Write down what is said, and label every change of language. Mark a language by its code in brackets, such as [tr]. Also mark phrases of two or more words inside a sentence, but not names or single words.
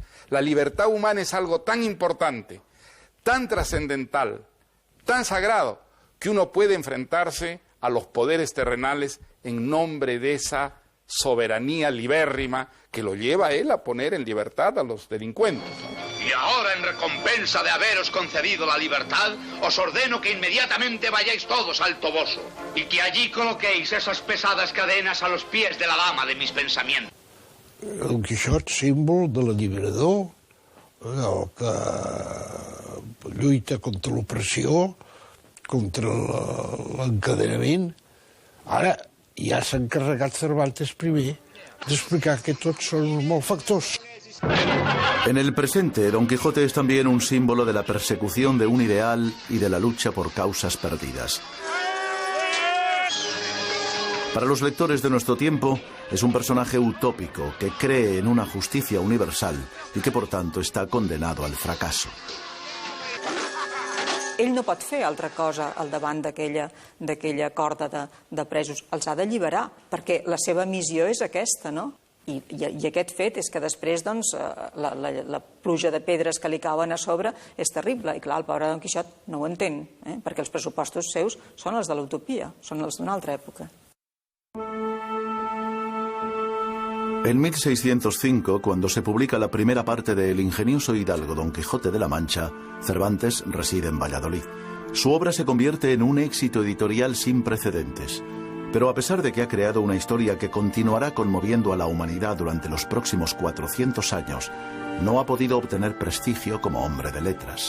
[es] La libertad humana es algo tan importante, tan trascendental, tan sagrado, que uno puede enfrentarse a los poderes terrenales en nombre de esa soberanía libérrima que lo lleva a él a poner en libertad a los delincuentes. Y ahora, en recompensa de haberos concedido la libertad, os ordeno que inmediatamente vayáis todos al Toboso y que allí coloquéis esas pesadas cadenas a los pies de la dama de mis pensamientos. [ca] El Quixot, símbol de l'alliberador, el que lluita contra l'opressió, contra l'encadenament. Ara ja s'ha encarregat Cervantes primer d'explicar que tots són uns malfactors. [es] En el presente, Don Quijote es también un símbolo de la persecución de un ideal y de la lucha por causas perdidas. Para los lectores de nuestro tiempo, es un personaje utópico que cree en una justicia universal y que por tanto está condenado al fracaso. [ca] Ell no pot fer altra cosa al davant d'aquella corda de presos. Els ha d'alliberar, perquè la seva missió és aquesta, no? I aquest fet és que després la pluja de pedres que li cauen a sobre és terrible. I clar, el pobre Don Quixot no ho entén, perquè els pressupostos seus són els de l'utopia, són els d'una altra època. [es] En 1605, cuando se publica la primera parte de El ingenioso hidalgo Don Quijote de la Mancha, Cervantes reside en Valladolid. Su obra se convierte en un éxito editorial sin precedentes. Pero a pesar de que ha creado una historia que continuará conmoviendo a la humanidad durante los próximos 400 años, no ha podido obtener prestigio como hombre de letras.